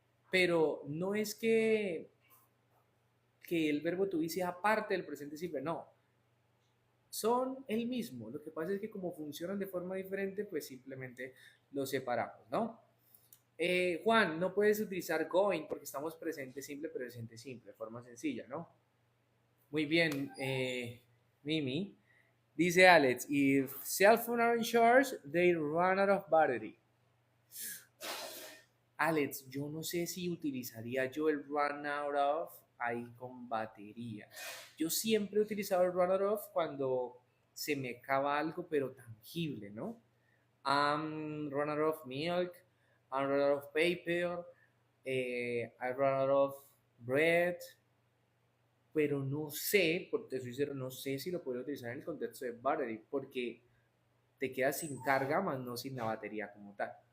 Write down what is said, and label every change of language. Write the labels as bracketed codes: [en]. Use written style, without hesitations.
[es] Pero no es que el verbo to be sea parte del presente simple, no. Son el mismo. Lo que pasa es que como funcionan de forma diferente, pues simplemente los separamos, ¿no? Juan, no puedes utilizar going porque estamos presente simple, presente simple, de forma sencilla, ¿no? Muy bien, Mimi. Dice Alex, [en] if cell phone are in charge, they run out of battery. [es] Alex, yo no sé si utilizaría yo el run out of ahí con batería. Yo siempre he utilizado el run out of cuando se me acaba algo, pero tangible, ¿no? [en] I'm run out of milk, I'm run out of paper, I run out of bread, [es] pero no sé, porque te soy sincero, no sé si lo podría utilizar en el contexto de battery, porque te quedas sin carga, más no sin la batería como tal.